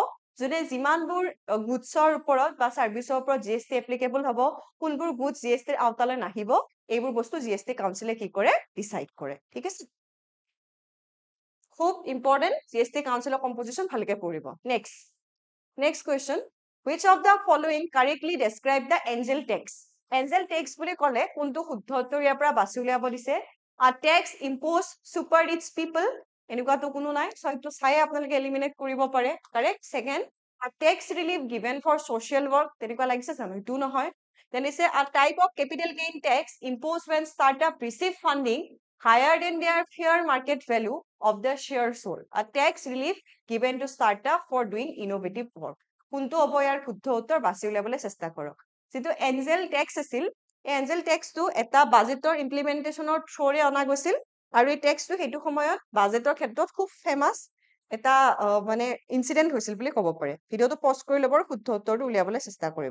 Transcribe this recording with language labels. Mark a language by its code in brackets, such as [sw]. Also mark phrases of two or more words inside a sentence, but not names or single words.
[as] যদি যিমানবোৰ গুডছৰ ওপৰত বা সাৰ্ভিসৰ ওপৰত [en] GST applicable [as] হ'ব, কোনবোৰ গুডছ জিএসটিৰ আওতালৈ নাহিব, এইবোৰ বস্তু [en] GST council [as] কি কৰে? ডিসাইড কৰে। ঠিক আছে? খুব ইম্পৰ্টেন্ট, [en] GST council composition [as] ভালকে পঢ়িব। [en] next question, which of the following correctly describe the angel tax? angel tax [as] বুলি ক'লে কোনটো শুদ্ধ উত্তৰ ইয়াৰ পৰা বাছি উলিয়াব দিছে? [en] a tax imposed super rich people, [as] এনেকুৱাটো কোনো নাই, সো এইটো চাই আপোনালোকে এলিমিনেট কৰিব পাৰে। কাৰেক্ট। সেকেন্ড, [en] a tax relief given for social work, [as] তেনেকুৱা লাগিছে জানো? এইটো নহয়। [en] then is a type of capital gain tax imposed when startup receive funding higher than their fair market value of the share sold, a tax relief given to startup for doing innovative work. [as] কোনটো হ'ব ইয়াৰ শুদ্ধ উত্তৰ বাছি উলিয়াবলৈ চেষ্টা কৰক। যেটো [en] angel tax [as] আছিল, এই [en] angel tax [as] এটা বাজেটৰ ইমপ্লিমেন্টেশনৰ থ্ৰুৰে অনা গৈছিল আৰু এই টেক্সটো সেইটো সময়ত বাজেটৰ ক্ষেত্ৰত খুব ফেমাস এটা মানে ইনসিডেন্ট হৈছিল বুলি ক'ব পাৰে। ভিডিওটো পজ কৰি ল'ব আৰু শুদ্ধ উত্তৰটো উলিয়াবলৈ চেষ্টা কৰিব।